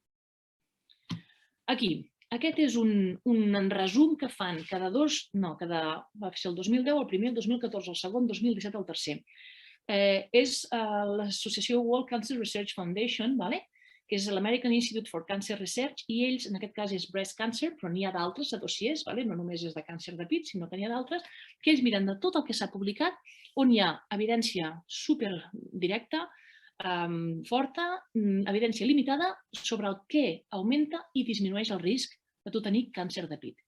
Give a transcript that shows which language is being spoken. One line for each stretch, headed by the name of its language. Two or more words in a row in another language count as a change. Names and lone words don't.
Catalan: Aquí, aquest és un resum que fan va ser el 2010, el primer, el 2014, el segon, el 2017, el tercer. És l'associació World Cancer Research Foundation, que és l'American Institute for Cancer Research, i ells, en aquest cas és
English: breast cancer,
Catalan: però n'hi ha d'altres dossiers, no només és de càncer de pit, sinó que n'hi ha d'altres, que ells miren de tot el que s'ha publicat, on hi ha evidència superdirecta, forta, evidència limitada sobre el que augmenta i disminueix el risc de tu tenir càncer de pit.